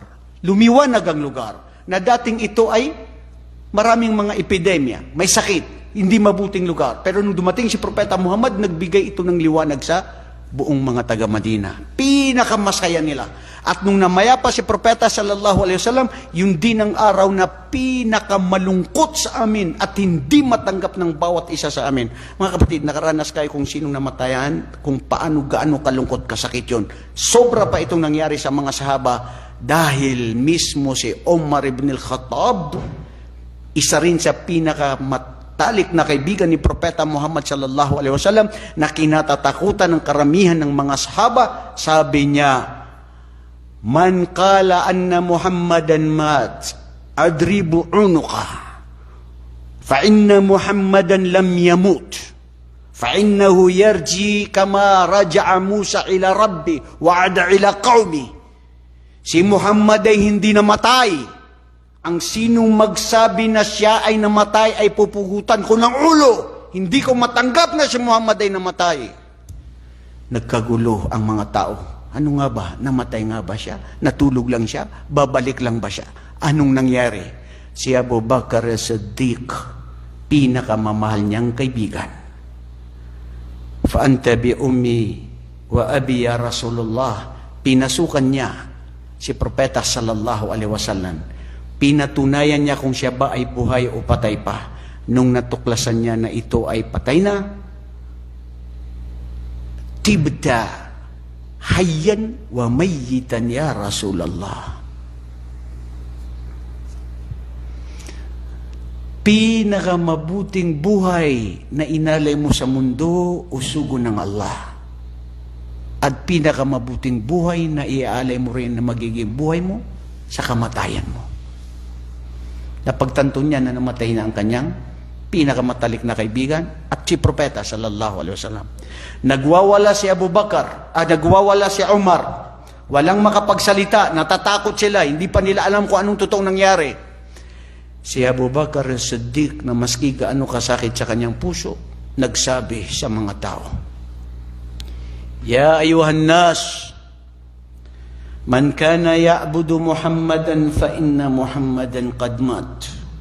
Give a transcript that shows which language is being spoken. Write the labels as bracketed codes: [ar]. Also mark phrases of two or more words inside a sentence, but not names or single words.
[tl] Lumiwanag ang lugar. Na dating ito ay maraming mga epidemya, may sakit, hindi mabuting lugar. Pero nung dumating si Propeta Muhammad, nagbigay ito ng liwanag sa buong mga taga-Madina. Pinakamasaya nila. At nung namaya pa si Propeta [ar] صلى الله عليه وسلم, [tl] yun din ang araw na pinakamalungkot sa amin at hindi matanggap ng bawat isa sa amin. Mga kapatid, nakaranas kayo kung sinong namatayan, kung gaano kalungkot kasakit yun. Sobra pa itong nangyari sa mga sahaba dahil mismo si Umar ibn al-Khattab, isa rin sa pinakamatalik na kaibigan ni Propeta Muhammad [ar] صلى الله عليه وسلم, [tl] na kinatatakutan ng karamihan ng mga sahaba. Sabi niya, [ar] من قال أن محمدا مات أضرب عنقه فإن محمدا لم يمت فإنه يرجع كما رجع موسى إلى ربه وعاد إلى قومه. [tl] Si Muhammad ay hindi namatay. Ang sinong magsabi na siya ay namatay ay pupugutan ko ng ulo. Hindi ko matanggap na si Muhammad ay namatay. Nagkagulo ang mga tao. Ano nga ba? Namatay nga ba siya? Natulog lang siya? Babalik lang ba siya? Anong nangyari? Si Abu Bakr as-Siddiq, pinakamamahal niyang kaibigan. [ar] فأنت بأمي وأبي يا رسول الله. [tl] Pinasukan niya si Propeta [ar] صلى الله عليه وسلم. [tl] Pinatunayan niya kung siya ba ay buhay o patay pa. Nung natuklasan niya na ito ay patay na, [ar] طبت حيا وميتا يا رسول الله. [tl] Pinakamabuting buhay na inalay mo sa mundo, usugo ng Allah. At pinakamabuting buhay na iaalay mo rin na magiging buhay mo sa kamatayan mo. Napagtanto niya na namatay na ang kanyang pinakamatalik na kaibigan at si Propeta [ar] صلى الله عليه وسلم. [tl] Nagwawala si Abu Bakar, nagwawala si Umar. Walang makapagsalita, natatakot sila, hindi pa nila alam kung anong totoong nangyari. Si Abu Bakar as-Siddiq, na maski gaano kasakit sa kanyang puso, nagsabi sa mga tao, [ar] يا أيها الناس من كان يعبد محمدا فإن محمدا قد مات.